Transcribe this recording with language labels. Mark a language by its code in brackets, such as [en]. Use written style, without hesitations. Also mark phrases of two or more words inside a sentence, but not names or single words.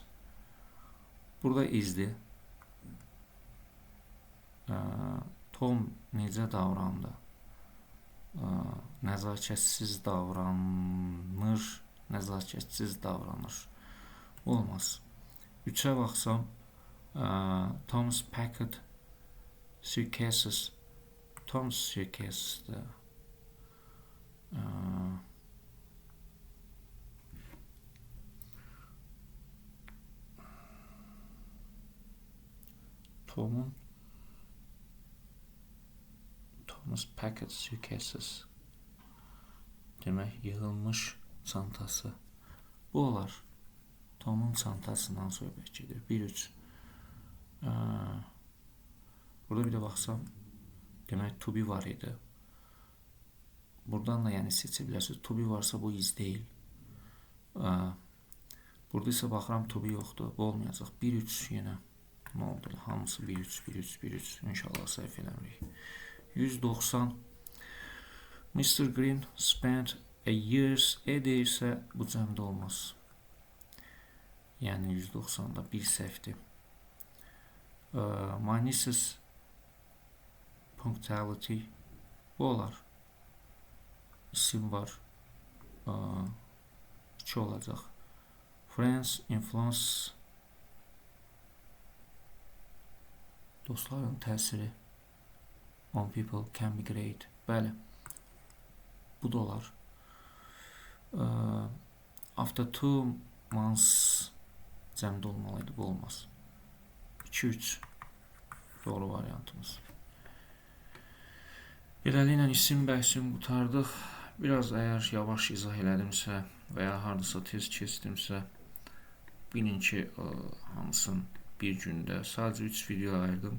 [az] Burada izdir. Tom necə davrandı? Nəzakətsiz davranır. Nəzakətsiz davranır. Olmaz. 3'ə baxsam. [en] Thomas packed suitcases. [az] Thomas suitcases'dir. [en] Thomas packed suitcases. [az] Demək yığılmış çantası. Bu olar. Tomun çantasından söhbət gedir. 1-3. Burada bir də baxsam, demək [en] to be [az] var idi. Buradan da yəni seçə bilərsiniz. [en] To be [az] varsa bu is deyil. Burada isə baxıram [en] to be [az] yoxdur. Bu olmayacaq. 1-3 yenə. Nə oldu? Hamısı 1-3, 1-3, 1-3. İnşallah səhv eləmirik. 190. Mr. [en] Green spent a year's [az] edirsə bu cəmdə olmaz. Yəni 190-da bir səhvdir. [en] My niece's punctuality [az] bu olar. İsim var. 2 olacaq. [en] Friends influence [az] dostların təsiri [en] on people can be great. [az] Bəli. Bu da olar. [en] After 2 months [az] cəmdə olmalıydı. Bu olmaz. 2-3 doğru variantımız. Beləliklə isim bəhsini qutardıq. Biraz əgər yavaş izah elədimsə və ya hardasa tez keçdimsə, bilin ki, hamısını bir gündə sadəcə 3 video ayırdım.